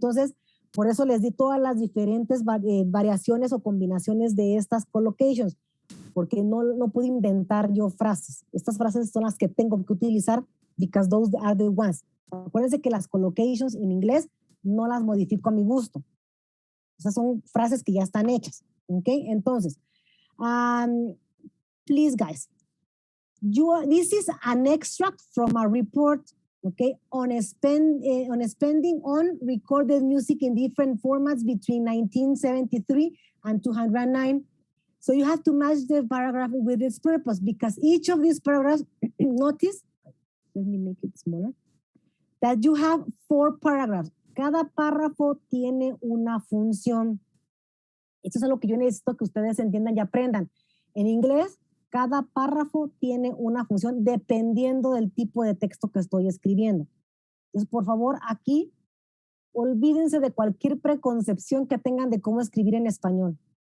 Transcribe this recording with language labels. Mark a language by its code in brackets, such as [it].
[es] Entonces, por eso les di todas las diferentes variaciones o combinaciones de estas collocations, porque no puedo inventar yo frases. Estas frases son las que tengo que utilizar [en] because those are the ones. [es] Acuérdense que las collocations en inglés no las modifico a mi gusto. Esas son frases que ya están hechas, ¿ok? Entonces, [en] please, guys, this is an extract from a report, okay, on spending on recorded music in different formats between 1973 and 209. So you have to match the paragraph with its purpose, because each of these paragraphs, notice, let me make it smaller, that you have 4 paragraphs. [es] Cada párrafo tiene una función. Esto es algo que yo necesito que ustedes entiendan y aprendan. En inglés, cada párrafo tiene una función dependiendo del tipo de texto que estoy escribiendo. Entonces, por favor, aquí, olvídense de cualquier preconcepción que tengan de cómo escribir en español.